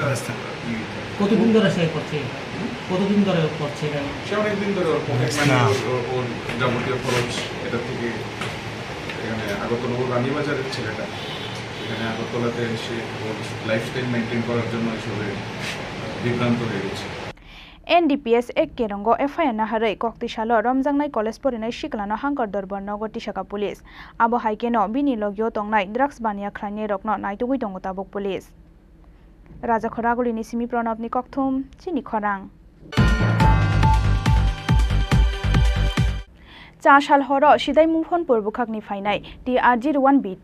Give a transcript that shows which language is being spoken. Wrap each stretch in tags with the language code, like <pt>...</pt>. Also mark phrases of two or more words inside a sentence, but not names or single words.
<bn>কতদিন ধরে সে করছে কতদিন ধরে করছে সে অনেকদিন ধরে ওর যাবতীয় খরচ এটা থেকে এখানে আগরতলা রানীবাজারের ছেলেটা এখানে আগরতলাতে এসে ওর</bn> <en>lifestyle maintain</en> <bn>করার জন্য এসবে বিভ্রান্ত হয়ে গেছে</bn> <trp>NDPS ek kerongo FIR na harai kokti salo romjangnai college porinai siklano hangkar dorbar nogoti saka police abo haikeno bini logyo tongnai drugs bania khlainai rokno naitugui tongo tabuk police Raja Khoraguli ni simi pranab ni kokthum Chini Khorang cha sal horo sidai mufon porbukhakni phainai TR01B2</trp>